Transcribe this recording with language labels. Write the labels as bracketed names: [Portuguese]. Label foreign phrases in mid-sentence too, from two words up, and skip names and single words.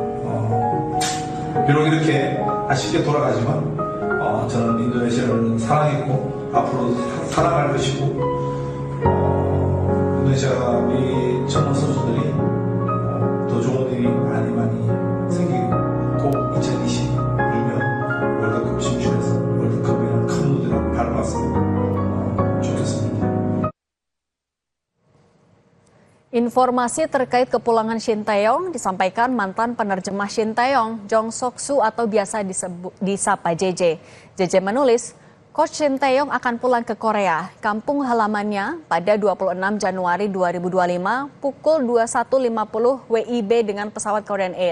[Korean] 비록 이렇게 아쉽게 돌아가지만 저는 인도네시아를 사랑했고 앞으로 사랑할 것이고 인도네시아 우리 젊은 선수들이 더 좋은 일이 많이 생기고 2026년 월드컵 진출해서 월드컵이라는 큰 무대로 밟았으면 좋겠습니다. [Indonesian] Informasi terkait kepulangan Shin Tae-yong disampaikan mantan penerjemah Shin Tae-yong, Jong Sok-soo atau biasa disapa JJ. JJ menulis, Coach Shin Tae-yong akan pulang ke Korea, kampung halamannya pada 26 Januari 2025 pukul 21.50 WIB dengan pesawat Korean Air.